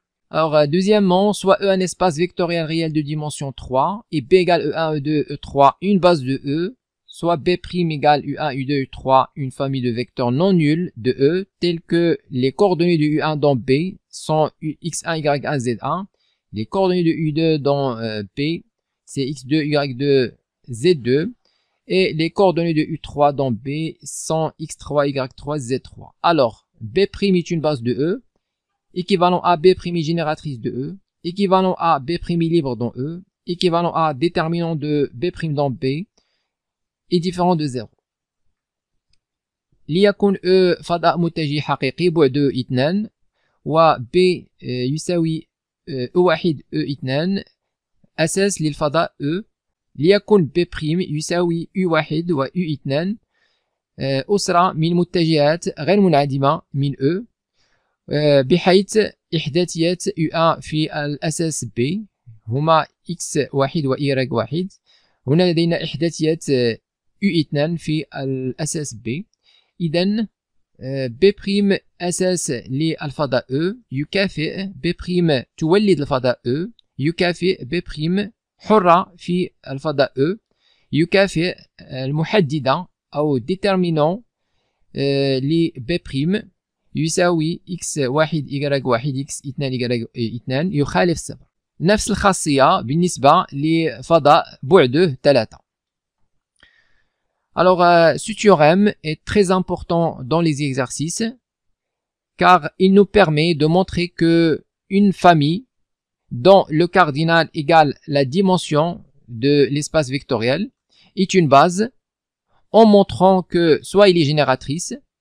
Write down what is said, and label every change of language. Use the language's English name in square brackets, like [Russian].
[French] Alors, deuxièmement, soit E un espace vectoriel réel de dimension 3 et B égale E1, E2, E3 une base de E, soit B' égale U1, U2, U3 une famille de vecteurs non nuls de E, tels que les coordonnées de U1 dans B sont X1, Y1, Z1, les coordonnées de U2 dans B, c'est X2, Y2, Z2, et les coordonnées de U3 dans B sont X3, Y3, Z3. Alors, B' est une base de E, équivalent à B' génératrice de E, équivalent à B' libre dans E, équivalent à déterminant de B' dans B, est différent de 0. [Arabic] ليكن E فضاء متجه حقيقي بعده 2 و B يساوي E1 E2 أساس للفضاء E ليكن B' يساوي U1 و U2 أسرة من متجهات غير منعدمة من E بحيث إحداثية U1 في الأساس B هما X1 و Y1. هنا لدينا إحداثية U2 في الأساس B. إذن B' أساس للفضاء E يكافئ B' تولد الفضاء E يكافئ B' حرة في الفضاء E يكافئ المحددة أو déterminant ل B' يساوي X1 Y1 X2 Y2 يخالف 0. نفس الخاصية بالنسبة لفضاء بعده 3. [French] Alors, ce théorème est très important dans les exercices car il nous permet de montrer que une famille dont le cardinal égale la dimension de l'espace vectoriel est une base en montrant que soit il est génératrice,